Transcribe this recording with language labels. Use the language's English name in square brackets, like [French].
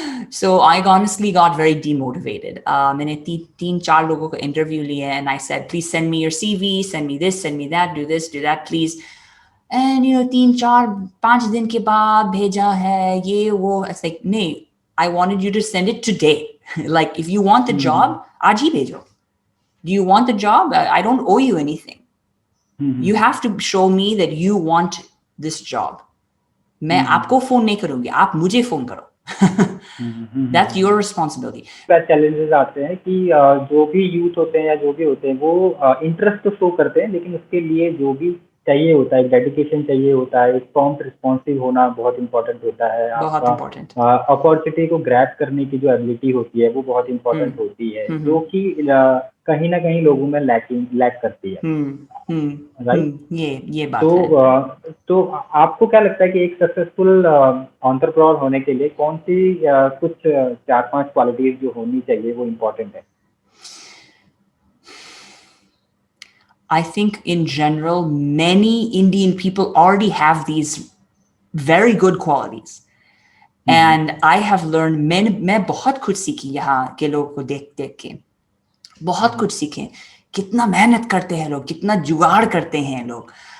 [English] So I honestly got very demotivated. [Hindi] मैंने 3-4 लोगों को interview लिया, [English] and I said, please send me your CV, send me this, send me that, do this, do that, please. [Hindi] And 3-4-5 दिन के बाद भेजा है ये वो. [English] It's like, नहीं, I wanted you to send it today. Like, if you want the job, [Hindi] आज ही भेजो. [English] Do you want the job? I don't owe you anything. You have to show me that you want this job. [Hindi] मैं आपको phone नहीं करूंगी, आप मुझे phone करो. [English] That's your responsibility. [Hindi] Challenges आते हैं कि जो भी यूथ होते हैं या जो भी होते हैं वो इंटरेस्ट तो शो करते हैं, लेकिन उसके लिए जो भी चाहिए होता है, डेडिकेशन चाहिए होता है, एक प्रॉम्प्ट रिस्पॉन्सिव होना बहुत इंपॉर्टेंट होता है. बहुत आपका [English] important. [Hindi] अपॉर्चुनिटी को ग्रैब करने की जो एबिलिटी होती है वो बहुत इंपॉर्टेंट होती है, जो कि कहीं ना कहीं लोगों में लैक करती है. [English] Right. [Hindi] ये बात है. तो आपको क्या लगता है कि एक सक्सेसफुल एंटरप्रेन्योर होने के लिए कौन सी कुछ 4-5 क्वालिटीज जो होनी चाहिए वो इम्पोर्टेंट है? [English] I think in general, many Indian people already have these very good qualities. And I have learned [Hindi] मैं बहुत कुछ सीखी यहाँ के लोगों को देख देख के, बहुत कुछ सीखे. कितना मेहनत करते हैं लोग, कितना जुगाड़ करते हैं लोग.